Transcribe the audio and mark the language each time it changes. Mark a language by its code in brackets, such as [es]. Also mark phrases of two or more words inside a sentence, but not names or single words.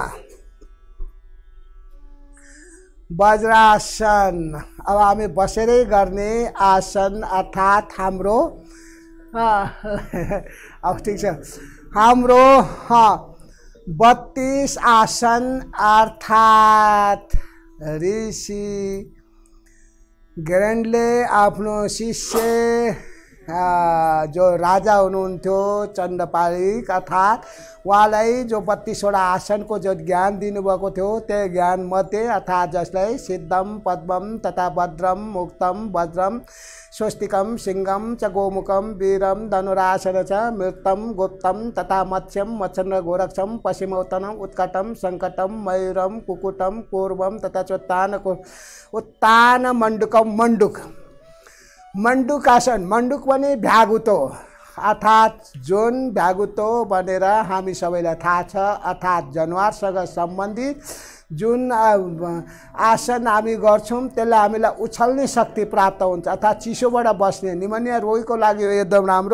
[ne] वज्रासन अब हामी बसेरै गर्ने आसन अर्थात् हाम्रो अब ठिक छ, हाम्रो 32 आसन अर्थात् ऋषि ग्रैन्डले आफ्नो शिष्य जो राजा हुनुहुन्थ्यो चण्डपालिक अर्थात् उहाँलाई जो 32वटा आसनको जो ज्ञान दिनुभएको थियो त्यो ज्ञान मध्ये अर्थात् जसलाई [sa] सिद्धम पद्मम तथा भद्रम मुक्तम वज्रम स्वस्तिकम सिंहम च गोमुखम वीरम धनुरासन च मृतम गुप्तम तथा मत्स्यम मच्छन्द्र गोरक्षम पश्चिमोत्तनम उत्कटम संकटम मयूरम कुकुटम पूर्वम तथा उत्तान मंडुकम मंडुक आसन। [ne] मंडुक पनि भ्यागुतो अर्थात् जुन भ्यागुतो भनेर हामी सबैलाई थाहा छ, अर्थात् जनावरसँग सम्बन्धित जुन आसन हामी गर्छौँ त्यसले हामीलाई उछल्ने शक्ति प्राप्त हुन्छ अर्थात् चिसोबाट बस्ने निमोनिया रोगीको लागि एकदम राम्रो।